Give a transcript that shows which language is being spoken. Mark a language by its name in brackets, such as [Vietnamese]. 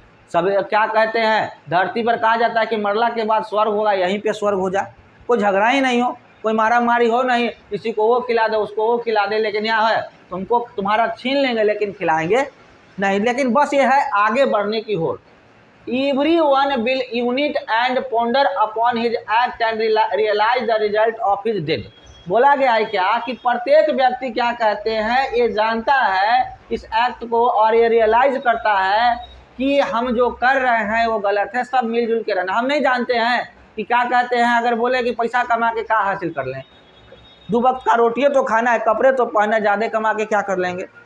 [Hindi] सब क्या कहते हैं धरती पर कहा जाता है कि मरला के बाद स्वर्ग होगा, यहीं पे स्वर्ग हो जाए, कोई झगड़ा ही नहीं हो, कोई मारा मारी हो नहीं, किसी को वो खिला दे उसको वो खिला दे, लेकिन यहाँ है तुमको तुम्हारा छीन लेंगे लेकिन खिलाएंगे नहीं। लेकिन बस ये है आगे बढ़ने की होड़। [English] Everyone will unite and ponder upon his act and realize the result of his deed। [Hindi] बोला गया है क्या कि प्रत्येक व्यक्ति क्या कहते हैं, ये जानता है इस एक्ट को और ये रियलाइज करता है कि हम जो कर रहे हैं वो गलत है, सब मिलजुल के रहना। हम नहीं जानते हैं कि क्या कहते हैं, अगर बोले कि पैसा कमा के क्या हासिल कर लें, 2 वक्त का रोटियाँ तो खाना है, कपड़े तो पहनना, ज़्यादा कमा के क्या कर लेंगे।